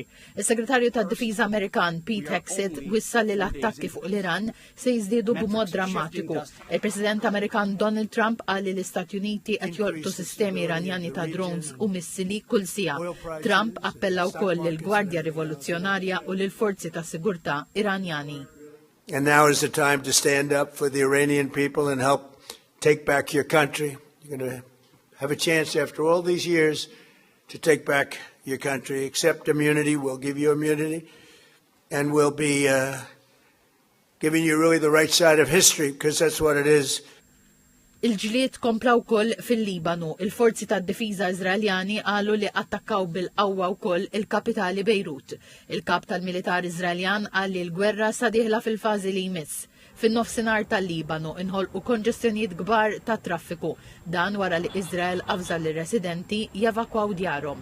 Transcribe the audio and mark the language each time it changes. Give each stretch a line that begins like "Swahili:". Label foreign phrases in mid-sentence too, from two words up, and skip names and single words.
Maltese: Is-Segretarju tad-Difiża Amerikan Pete Hegseth wissal li l-attakki fuq l-Iran se jiżdiedu b'mod drammatiku. Il-President Amerikan Donald Trump qal li l-Istati Uniti qed jolqtu sistemi Iranjani ta' drones u missili kull siegħa. Trump appella wkoll lill-Gwardja Rivoluzzjonarja u lill-forzi ta' sigurtà Iranjani.
English: And now is the time to stand up for the Iranian people and help take back your country. You're going to have a chance after all these years to take back your country. Accept immunity. We'll give you immunity. And we'll be giving you really the right side of history because that's what it is.
Maltese: Il-ġlied komplaw wkoll fil-Libanu. Il-forzi tad-difiża Iżraeljani qalu li attakkaw bil-qawwa wkoll il-kapitali Beirut. Il-kap tal-militar Iżraeljan qal li l-gwerra sa dieħla fil-fażi li jmiss. Fin-nofsinhar tal-Libanu inħolqu konġestjonijiet kbar ta' traffiku, dan wara li Iżrael għażal lir-residenti jevakwaw djarhom.